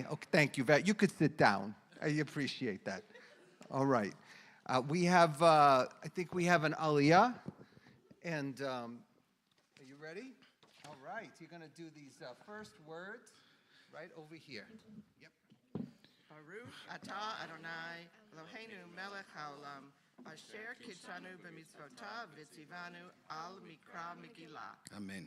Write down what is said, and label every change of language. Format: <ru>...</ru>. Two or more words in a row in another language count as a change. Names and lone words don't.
<en>Okay, thank you. You could sit down. I appreciate that. All right. I think we have an aliyah. And are you ready? All right. You're going to do these first words right over here. Yep.</en> <he>ברוך אתה אדוני אלוהינו מלך העולם אשר קידשנו במצוותיו וציוונו על מקרא מגילה.</he> <en>Amen.</en>